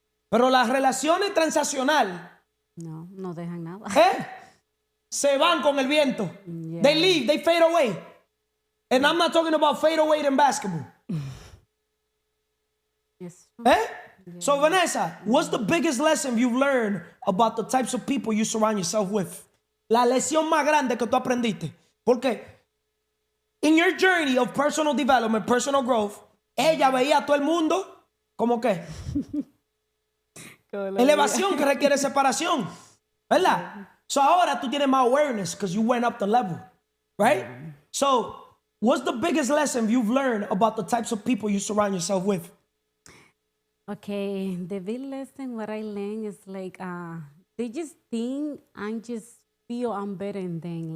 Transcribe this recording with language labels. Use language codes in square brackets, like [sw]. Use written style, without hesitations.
[es] Pero las relaciones transaccionales no dejan nada. se van con el viento. [en] Yeah. They leave, they fade away. And I'm not talking about fade away in basketball. Yes. So Vanessa, what's the biggest lesson you've learned about the types of people you surround yourself with? [es] La lección más grande que tú aprendiste. Porque [en] in your journey of personal development, personal growth, [es] ella veía a todo el mundo como que elevación que requiere separación, ¿verdad? [en] So [es] ahora tú tienes más [en] awareness because you went up the level, right? So what's the biggest lesson you've learned about the types of people you surround yourself with? Okay, the big lesson what I learned is like they just think I just feel I'm better than them.